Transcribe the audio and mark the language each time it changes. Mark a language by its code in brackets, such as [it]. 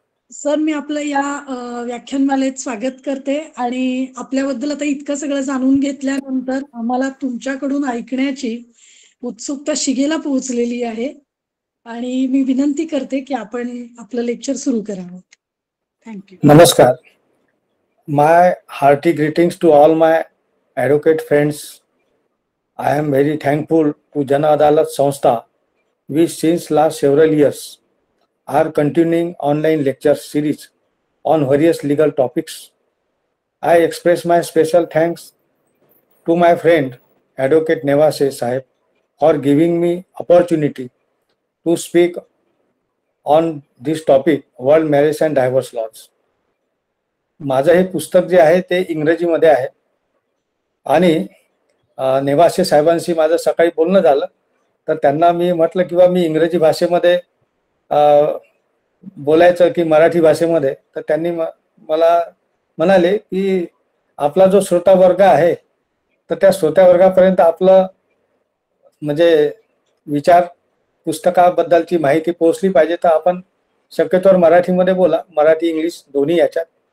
[mr] Sir, मी आपलं या व्याख्यानमालेत स्वागत करते आणि आपल्याबद्दल आता इतकं सगळं जाणून घेतल्यानंतर आम्हाला तुमच्याकडून ऐकण्याची उत्सुकता शिगेला पोहोचलेली आहे आणि मी विनंती करते की आपण आपलं लेक्चर सुरू करावं. [en] Thank you. [mr] नमस्कार. [en] My hearty greetings to all my advocate friends. I am very thankful to Jan Adalat Sanstha, which since last several years are continuing online lecture series on various legal topics. I express my special thanks to my friend Advocate Nevase Sahib for giving me opportunity to speak on this topic, world marriage and divorce laws. [mr] माझं हे पुस्तक जे आहे ते इंग्रजीमध्ये आहे आणि नेवासे साहेबांशी माझं सकाळी बोलणं झालं तर त्यांना मी म्हटलं किंवा मी इंग्रजी भाषेमध्ये बोलायचं की मराठी भाषेमध्ये, तर त्यांनी मला म्हणाले की आपला जो श्रोता वर्ग आहे तर त्या श्रोत्या वर्गापर्यंत आपलं म्हणजे विचार पुस्तकाबद्दलची माहिती पोहोचली पाहिजे, तर आपण शक्यतोवर मराठीमध्ये बोला, मराठी इंग्लिश दोन्ही याच्यात.